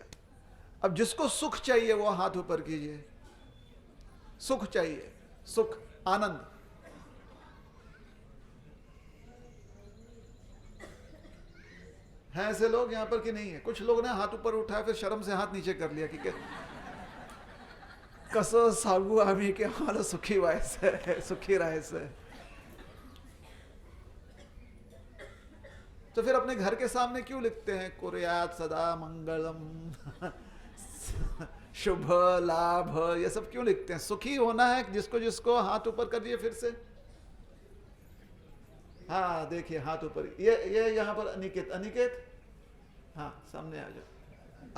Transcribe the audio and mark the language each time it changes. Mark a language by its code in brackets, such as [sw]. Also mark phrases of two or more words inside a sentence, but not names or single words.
[hi] अब जिसको सुख चाहिए वो हाथ ऊपर कीजिए। सुख चाहिए, सुख, आनंद। हैं ऐसे लोग यहां पर कि नहीं है? कुछ लोग ने हाथ ऊपर उठाया फिर शर्म से हाथ नीचे कर लिया कि [kok] कसो सागु आमी [hi] के हमारा सुखी वायस है, सुखी रायस है। तो फिर अपने घर के सामने क्यों लिखते हैं [sa] कुर्यात सदा मंगलम, [hi] शुभ लाभ, ये सब क्यों लिखते हैं? सुखी होना है, जिसको जिसको हाथ ऊपर करिए फिर से। हाँ देखिए हाथ ऊपर, ये यहां पर अनिकेत, अनिकेत हाँ सामने आ जाओ।